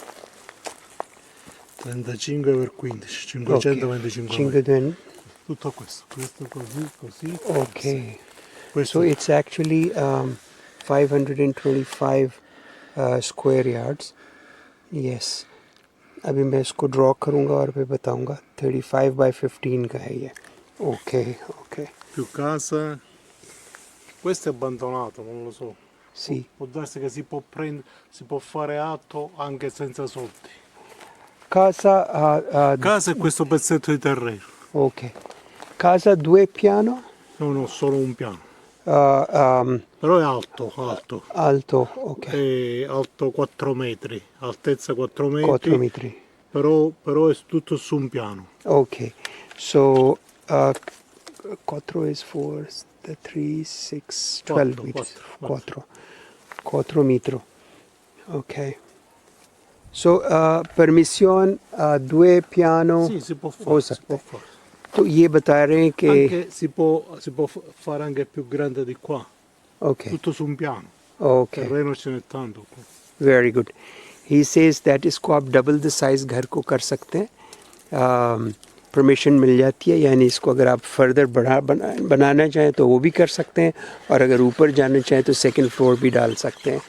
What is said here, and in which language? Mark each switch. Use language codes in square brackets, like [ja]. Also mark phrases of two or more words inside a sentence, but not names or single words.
[it] 35 per 15, 525 500. tutto questo così. Okay. Questo [en] So it's actually 525 square yards. Yes. [hi] अभी मैं इसको ड्रॉ करूँगा और फिर बताऊँगा. 35 by 15 का है ये. Okay. [it] più casa. Questo è abbandonato, non lo so. Sì. Può darsi che si può fare atto anche senza soldi. Casa Casa è questo pezzetto di terreno. ok. Casa 2 piano? No, solo un piano. Alto, Però è alto. ok. È alto 4 metri, altezza 4 metri. 4 metri. Però è tutto su un piano. [en] Ok. So 4 is 4, 3, 6, 12 meters. [it] 4 metri. Ok. [en] so permission [it] due piano Sì, si può [hi] हो [it] fare, si [hi] सकता [it] può [hi] है. [it] fare. [hi] तो ये बता रहे हैं कि [it] Anche si può fare anche più grande di qua, ओके tutto su un piano. ओके Terreno ce n'è tanto qua. [en] very good. he says that [hi] इसको आप [en] double the size [hi] घर को कर सकते हैं. परमिशन मिल जाती है, यानी इसको अगर आप फर्दर बनाना चाहें तो वो भी कर सकते हैं, और अगर ऊपर जाना चाहें तो [en] second floor [hi] भी डाल सकते हैं.